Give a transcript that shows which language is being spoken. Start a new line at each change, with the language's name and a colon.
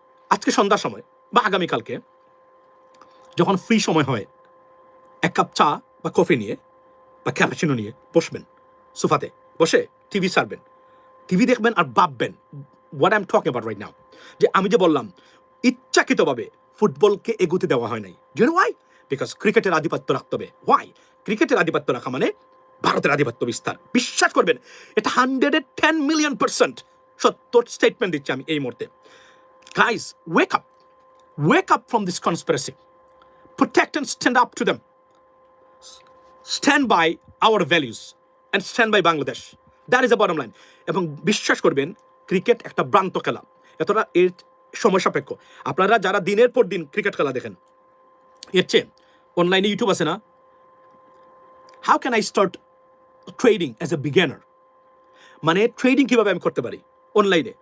Bangla: আজকে সন্ধ্যার সময় বা আগামীকালকে যখন ফ্রি সময় হয়, 1 কাপ চা বা কফি নিয়ে বা ক্যাপাচিনো নিয়ে বসবেন, সোফাতে বসে টিভি সারবেন, টিভি দেখবেন আর ভাববেন
English: what I am talking about right now,
Bangla: যে আমি যে বললাম ইচ্ছাকৃতভাবে ফুটবলকে এগোতে দেওয়া হয় নাই।
English: Do you know why?
Bangla: Because ক্রিকেটের আধিপত্য রাখতে হবে। হোয়াই? ক্রিকেটের আধিপত্য রাখা মানে ভারতের আধিপত্য বিস্তার। বিশ্বাস করবেন, এটা 110 মিলিয়ন% সত্য স্টেটমেন্ট দিচ্ছি আমি এই মুহূর্তে।
English: Guys, wake up from this conspiracy, protect and stand up to them, stand by our values and stand by Bangladesh. That is the bottom line.
Bangla: এবং বিশ্বাস করবেন, ক্রিকেট একটা ভ্রান্ত খেলা, এতটা এর সময় সাপেক্ষ। আপনারা যারা দিনের পর দিন ক্রিকেট খেলা দেখেন, এর চেয়ে অনলাইনে ইউটিউব আছে না,
English: how can I start trading as a beginner,
Bangla: মানে ট্রেডিং কিভাবে আমি করতে পারি অনলাইনে।